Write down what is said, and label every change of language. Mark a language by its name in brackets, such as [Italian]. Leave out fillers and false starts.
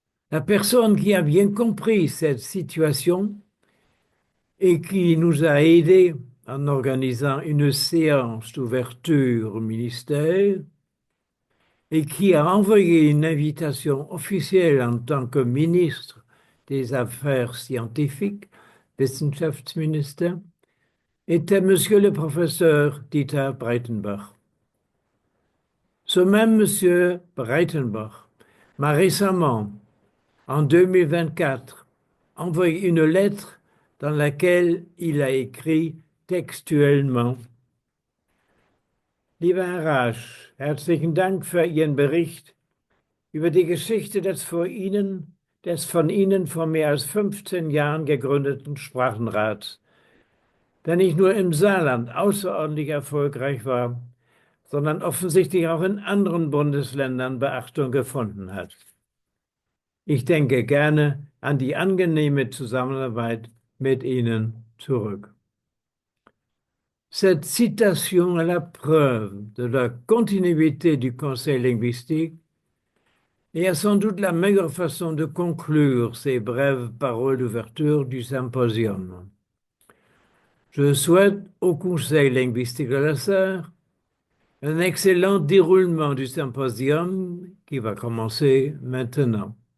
[French] La personne qui a bien compris cette situation et qui nous a aidés en organisant une séance d'ouverture au ministère et qui a envoyé une invitation officielle en tant que ministre des Affaires scientifiques, Wissenschaftsminister, était Monsieur le professeur Dieter Breitenbach. Ce même Monsieur Breitenbach m'a récemment, en 2024, envoyé une lettre dans laquelle il a écrit textuellement: [German] Lieber Herr Rasch, herzlichen Dank für Ihren Bericht über die Geschichte des von Ihnen vor mehr als 15 Jahren gegründeten Sprachenrats, der nicht nur im Saarland außerordentlich erfolgreich war, sondern offensichtlich auch in anderen Bundesländern Beachtung gefunden hat. Ich denke gerne an die angenehme Zusammenarbeit mit Ihnen zurück. [French] Cette citation est la preuve de la continuité du Conseil linguistique et est sans doute la meilleure façon de conclure ces brèves paroles d'ouverture du symposium. Je souhaite au Conseil linguistique de la Sarre un excellent déroulement du symposium qui va commencer maintenant.